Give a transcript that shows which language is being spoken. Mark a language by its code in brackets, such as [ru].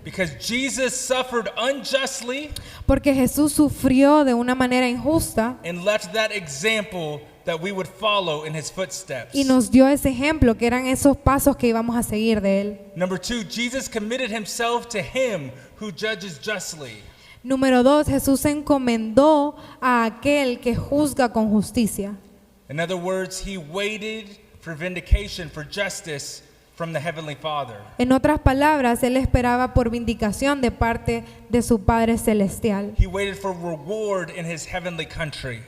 [en] Because Jesus suffered unjustly, [es] porque Jesús sufrió de una manera injusta [en] and left that example that we would follow in his footsteps. [es] y nos dio ese ejemplo que eran esos pasos que íbamos a seguir de él. [en] Number 2, Jesus committed himself to him who judges justly. [es] Número 2, Jesús se encomendó a aquel que juzga con justicia. [en] In other words, he waited for vindication, for justice from the Heavenly Father. [es] En otras palabras, él esperaba por vindicación de parte de su Padre Celestial. [en] He waited for reward in his heavenly country.